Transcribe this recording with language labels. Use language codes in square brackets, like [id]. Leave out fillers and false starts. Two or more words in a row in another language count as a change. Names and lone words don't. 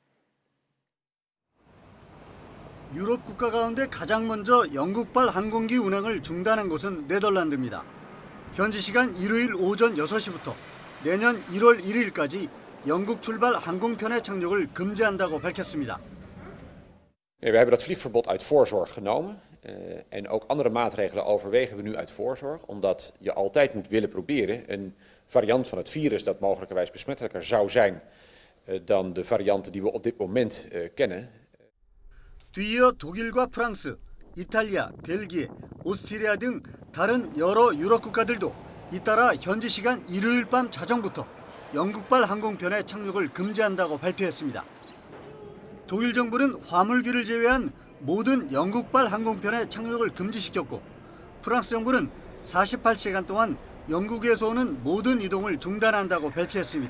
[ko] 유럽 국가 가운데 가장 먼저 영국발 항공기 운항을 중단한 곳은 네덜란드입니다. 현지 시간 일요일 오전 6시부터 내년 1월 1일까지 영국 출발 항공편의 착륙을 금지한다고 밝혔습니다. [nl] We hebben dat vliegverbod uit voorzorg genomen. En ook andere maatregelen overwegen we nu uit voorzorg. Omdat je altijd moet willen proberen een variant van het virus dat mogelijkerwijs besmettelijker zou zijn dan de varianten die we op dit moment kennen. [ko] 뒤이어 독일과 프랑스, 이탈리아, 벨기에, 오스트리아 등 다른 여러 유럽 국가들도 잇따라 현지 시간 일요일 밤 자정부터 영국발 항공편의 착륙을 금지한다고 발표했습니다. 독일 정부는 화물기를 제외한 모든 영국발 항공편의 착륙을 금지시켰고 프랑스 정부는 48시간 동안 영국에서 오는 모든 이동을 중단한다고 발표했습니다.